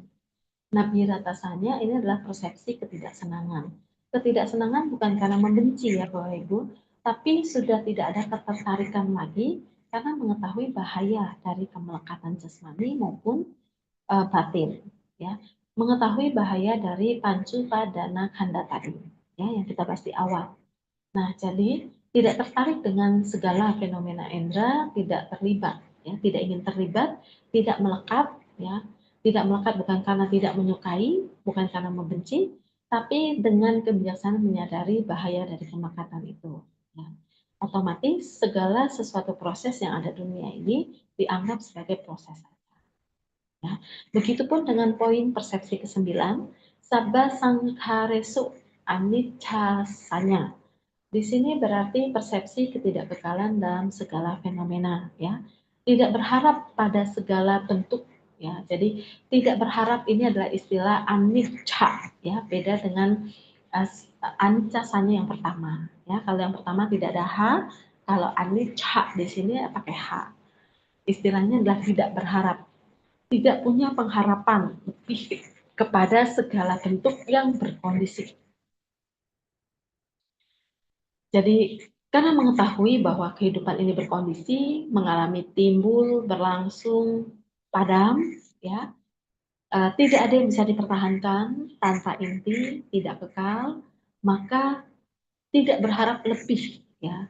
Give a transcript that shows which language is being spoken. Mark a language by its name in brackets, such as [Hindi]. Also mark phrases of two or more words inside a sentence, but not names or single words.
[Pali] Nabi ratasanya [Indonesian] ini adalah persepsi ketidaksenangan. Ketidaksenangan bukan karena membenci ya Bapak Ibu, tapi sudah tidak ada ketertarikan lagi karena mengetahui bahaya dari kemelekatan jasmani maupun batin, ya. Mengetahui bahaya dari [Pali] pancu padana khanda [Indonesian] tadi, ya, yang kita bahas di awal. Nah, jadi tidak tertarik dengan segala fenomena indera, tidak terlibat, ya, tidak ingin terlibat, tidak melekat, ya, tidak melekat bukan karena tidak menyukai, bukan karena membenci, tapi dengan kebijaksanaan menyadari bahaya dari kemelekatan itu. Ya. Otomatis segala sesuatu proses yang ada di dunia ini dianggap sebagai proses. Ya. Begitupun dengan poin persepsi ke-9, [Pali] sabba sangharesu anicca-sanya. [Indonesian] Di sini berarti persepsi ketidakbekalan dalam segala fenomena, ya. Tidak berharap pada segala bentuk, ya. Jadi tidak berharap ini adalah istilah anicca, ya. Beda dengan anicca-sanya yang pertama, ya. Kalau yang pertama tidak ada H, kalau anicca di sini pakai H. Istilahnya adalah tidak berharap, tidak punya pengharapan lebih kepada segala bentuk yang berkondisi. Jadi karena mengetahui bahwa kehidupan ini berkondisi, mengalami timbul, berlangsung, padam, ya, tidak ada yang bisa dipertahankan tanpa inti, tidak kekal, maka tidak berharap lebih, ya.